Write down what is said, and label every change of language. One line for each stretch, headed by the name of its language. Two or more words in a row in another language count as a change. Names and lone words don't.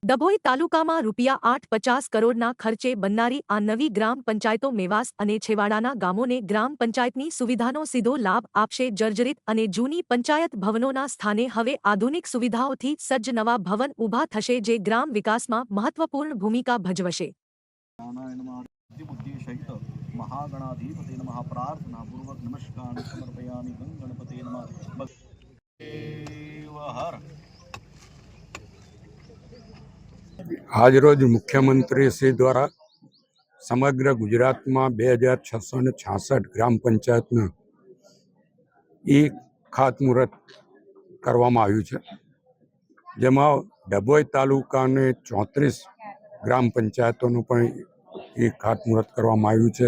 Gujarati: ડભોઈ તાલુકામાં ₹850 કરોડના ખર્ચે બનનારી આ નવી ગ્રામ પંચાયતો મેવાસ અને છેવાડાના ગામોને ગ્રામ પંચાયતની સુવિધાનો સીધો લાભ આપશે। જર્જરિત અને જૂની પંચાયત ભવનોના સ્થાને હવે આધુનિક સુવિધાઓથી સજ્જ નવા ભવન ઊભા થશે, જે ગ્રામ વિકાસમાં મહત્વપૂર્ણ ભૂમિકા ભજવશે।
Sanskrit: महागणाधिपते नमः प्रार्थना पूर्वक नमस्कार समर्पयामि। गणपते नमः।
Gujarati: આજરોજ મુખ્યમંત્રી શ્રી દ્વારા સમગ્ર ગુજરાતમાં 2666 ગ્રામ પંચાયતનું ખાતમુહૂર્ત કરવામાં આવ્યું છે, જેમાં ડભોઈ તાલુકાની 34 ગ્રામ પંચાયતોનું પણ ખાતમુહૂર્ત કરવામાં આવ્યું છે।